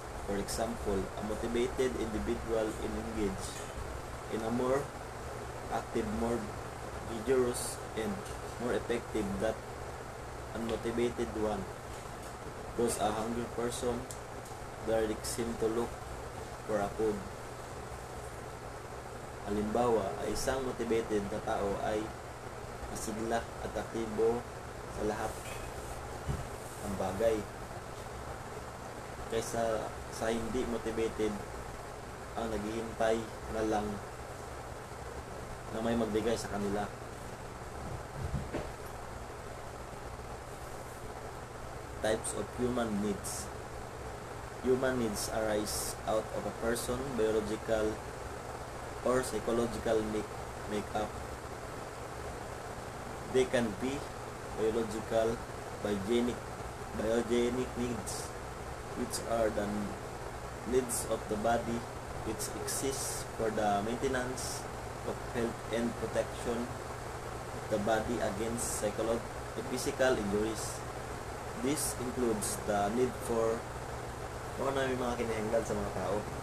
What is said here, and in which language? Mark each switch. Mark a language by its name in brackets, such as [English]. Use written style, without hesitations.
[English] For example, a motivated individual will engage in a more active, more vigorous and more effective than unmotivated one. Because a hungry person directs him to look for a food. [Filipino] Halimbawa, ay isang motivated na tao ay masigla at aktibo sa lahat ng bagay, kaysa sa hindi motivated ang naghihintay na lang na may magbigay sa kanila. [English] Types of human needs. human needs arise out of a person's biological or psychological makeup. They can be biological, biogenic needs, which are the needs of the body, which exist for the maintenance of health and protection of the body against physical injuries. This includes the need for [Cebuano] na may mga kinahanglan sa mga tao.